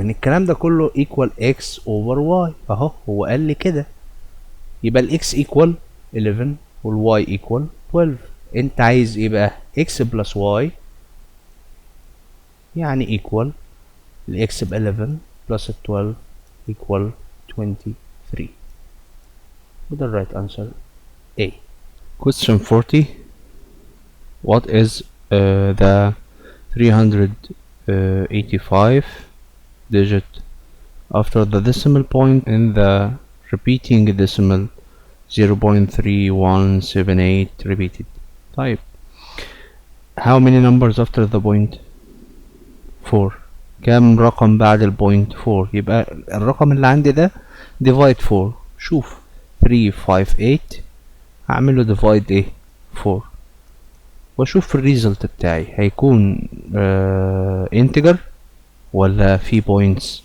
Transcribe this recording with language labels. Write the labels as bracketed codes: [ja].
[ar] الكلام ده كله equal x over y اهو، هو قال لي كده، يبقى ال x equal 11 وال y equal 12. انت عايز ايه بقى؟ x plus y يعني equal ال x ب 11 plus 12 equal 23. وده الرايت answer A. [en] Question 40. What is the 385 digit after the decimal point in the repeating decimal 0.3178 repeated? طيب how many numbers after the point؟ 4. [ar] كام رقم بعد البوينت؟ 4. يبقى الرقم اللي عندي ده divide 4. شوف 358 هعمله divide ايه؟ 4 واشوف الريزلت بتاعي هيكون integer ولا في points.